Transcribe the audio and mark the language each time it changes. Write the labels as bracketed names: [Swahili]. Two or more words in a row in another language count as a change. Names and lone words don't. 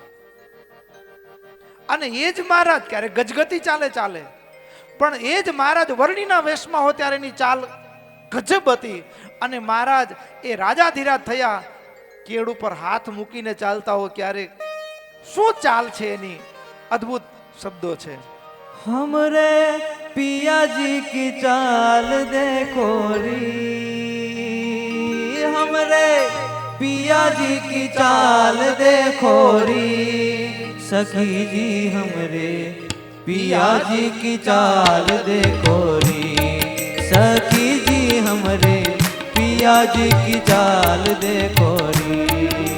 [Gujarati] અને એ જ મહારાજ ક્યારે ગજગતી ચાલે, પણ એ જ મહારાજ વર્ણિના વેશમાં હોય ત્યારે એની ચાલ ગજબ હતી. અને મહારાજ એ રાજાધીરાજ થયા, કેળ ઉપર હાથ મૂકીને ચાલતા હોય. ક્યારેક શું ચાલ છે એની, અદ્ભુત શબ્દો છે. [Hindi] हमरे पिया जी की चाल देखो री, हमरे पिया जी की चाल देखो री, सखी जी हमरे पिया जी की चाल देखो री, सखी जी हमरे पिया जी की चाल देखो री,